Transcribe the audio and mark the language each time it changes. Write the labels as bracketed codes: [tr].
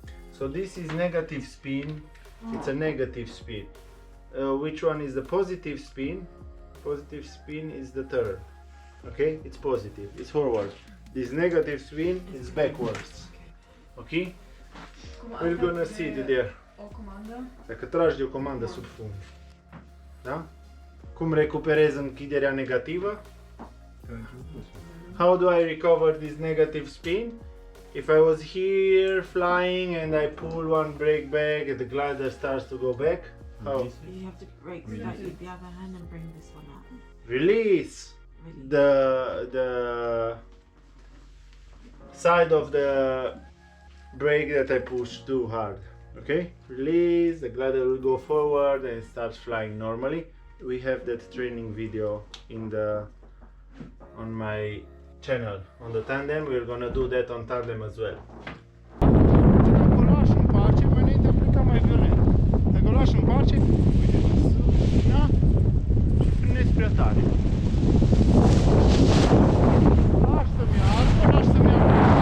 [en] So this is negative spin. It's a negative spin. Which one is the positive spin? Positive spin is the turn. Okay? It's positive. It's forward. This negative spin is backwards. Okay? We're gonna see it there. [ro] O comandă? Dacă tragi de o comandă sub fund. Da? Cum recuperez închiderea negativă? [en] How do I recover this negative spin? If I was here flying and I pull one brake back and the glider starts to go back, how? You have to break that with the other hand and bring this one out. Release the side of the brake that I push too hard. Okay? Release, the glider will go forward and it starts flying normally. We have that training video on my channel, on the Tandem. We're gonna do that on Tandem as well. [ro] Dacă o lași în pace, mai înainte pleca mai violent. Dacă o lași în pace, uite, da? Și frânezi prea tare. Lași să meargă, lași să meargă.